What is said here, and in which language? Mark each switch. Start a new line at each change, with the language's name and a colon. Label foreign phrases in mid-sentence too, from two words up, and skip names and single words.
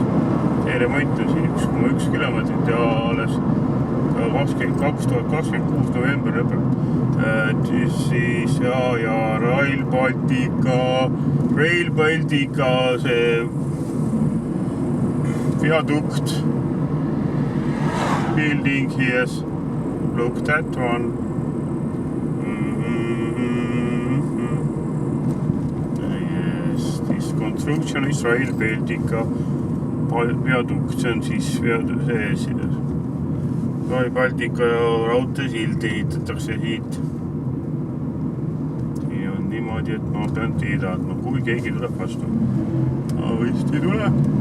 Estonian: See remont on siin 1,1 kilomeetrit ja alles 2026 november lõpeb. Siis ja Rail Baltica see
English: viaduct building here. Look that one. Yes, this construction is Rail Baltica viaduct,
Estonian: see on siis Rail Baltica raudteesild ehitatakse siit. See on niimoodi, et ma pean teadma, kui keegi tuleb vastu. Aga vist ei tule.